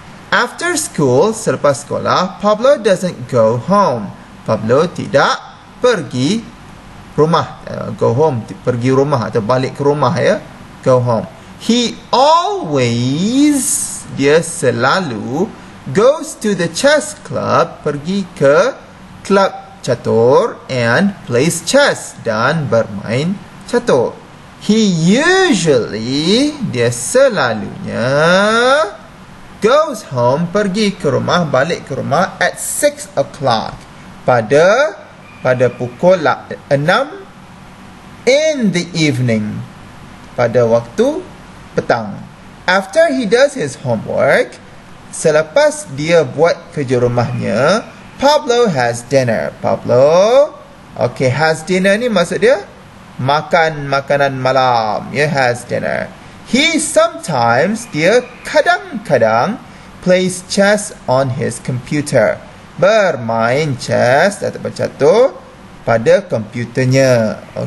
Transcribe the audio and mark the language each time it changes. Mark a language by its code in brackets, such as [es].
[en] After school, [ms] selepas sekolah, [en] Pablo doesn't go home. [ms] Pablo tidak pergi rumah. [en] Go home, [ms] pergi rumah atau balik ke rumah, ya. [en] Go home. He always, [ms] dia selalu, [en] goes to the chess club, [ms] pergi ke klub catur, [en] and plays chess, [ms] dan bermain catur. [en] He usually, [ms] dia selalunya, [en] goes home, [ms] pergi ke rumah, balik ke rumah [en] at 6 o'clock. [ms] Pada pukul 6 [en] in the evening. [ms] Pada waktu petang. [en] After he does his homework, [ms] selepas dia buat kerja rumahnya, [en] Pablo has dinner. [ms] Pablo, [en] has dinner [ms] ni maksud dia makan makanan malam. [en] Has dinner. He sometimes, [ms] dia kadang-kadang, [en] plays chess on his computer. [ms] Bermain chess atau catur pada komputernya.